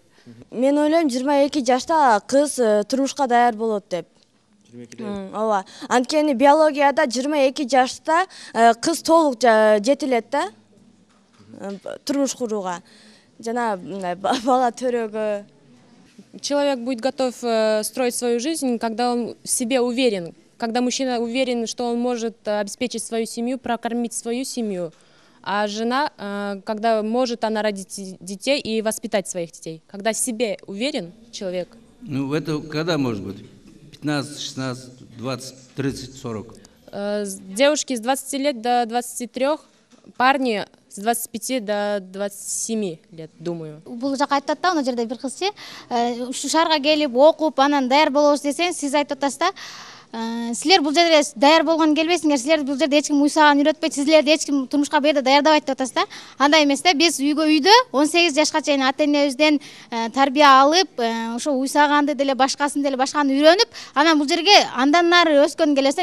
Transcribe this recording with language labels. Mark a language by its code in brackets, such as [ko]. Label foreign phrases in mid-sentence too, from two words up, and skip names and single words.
[ky] Мен ойлойм 22 жашта кыз турмушка даяр болот деп. Ооба. Анткени биологияда 22 жашта кыз толук жетилет да. Турмуш курууга. Жана бала төрөгө. [ru] Человек будет готов строить свою жизнь, когда он в себе уверен. Когда мужчина уверен, что он может обеспечить свою семью, прокормить свою семью. А жена, когда может она родить детей и воспитать своих детей. Когда в себе уверен человек. Ну, это когда может быть? 15, 16, 20, 30, 40? Девушки с 20 лет до 23, парни с 25 до 27 лет, думаю. [ky] Бул жака айтат да, ана жерде бир кызчы, ушу шаарга келип окуп, анан даяр болобуз десең, сиз айтып атасыз да, силер бул жерде даяр болгон келбейсиңер, силерди бул жерде эч ким уйсаган үйрөтпөйт, силерди эч ким турмушка бу жерде даярдабайт деп атасыз да. Андай эмес да, биз үйдө 18 жашка чейин ата энебизден тарбия алып, ошо уйсаганды деле башкасын деле башканы үйрөнүп, анан бул жерге андан нары өскөн келебиз да.